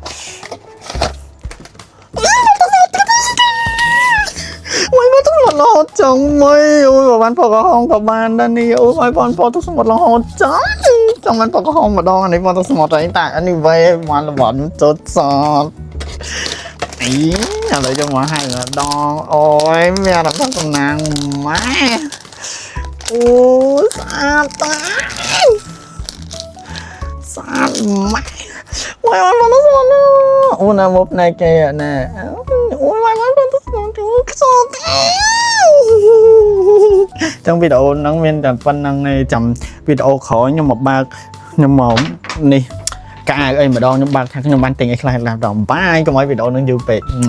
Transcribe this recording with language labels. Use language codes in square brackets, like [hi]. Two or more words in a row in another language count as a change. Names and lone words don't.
[km] មួយមកទឹករហូតចង់មួយអូយបានពណ៌ក្រហមក៏បានដែរនេះអូយបានពណ៌ទឹកស្មុទ្ររហូតចង់បានពណ៌ក្រហមម្ដងអានេះពណ៌ទឹកស្មុទ្រអីតែអានេះវ៉េបានរបស់ចត់សតអីឥឡូវយកមកឲ្យម្ដងអូយមានអារម្មណ៍សំណាងម៉ែអូ ស្អាតតាស្អាតម៉ែ [en] my god [km] បងស្មអូណាមកណែគេណែអូ [en] my god [km] បងស្មខ្សោបចឹងវីដេអូហ្នឹងមានតែប៉ុណ្្នឹងឯងចាំវីដេអូក្រោយខ្ញុំមកបើកខ្ញុំមកនេះកាអីម្ដងខ្ញុំបើកថាខ្ញុំបានទិញអីខ្លះដល់បាយកុំឲ្យវីដេអូហ្នឹងយូរពេក